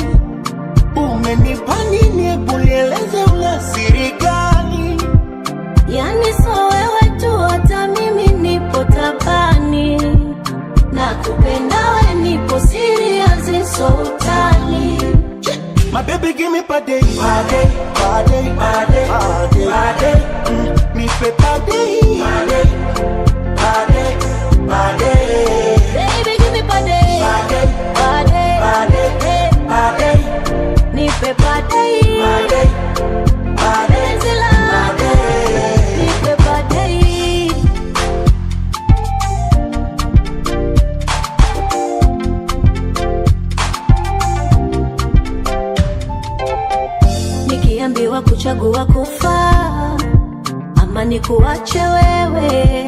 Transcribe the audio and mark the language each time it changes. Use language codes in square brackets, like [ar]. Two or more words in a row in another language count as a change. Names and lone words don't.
[sw] Umenipa nini, hebu nieleze una siri gani? Yani so wewe tu, hata mimi nipo tabani. Nakupenda we, nipo serious, so utani. [en] My baby give me pade, pade, pade, pade, pade, pade. [sw] Me pe pade, pade, pade, pade. [en] Baby give me pade, pade, pade, pade, pade. [sw] Nipe pade, pade, pade, zila, pade. Nipe pade. Nikiambiwa kuchagua kufa ama nikuache wewe,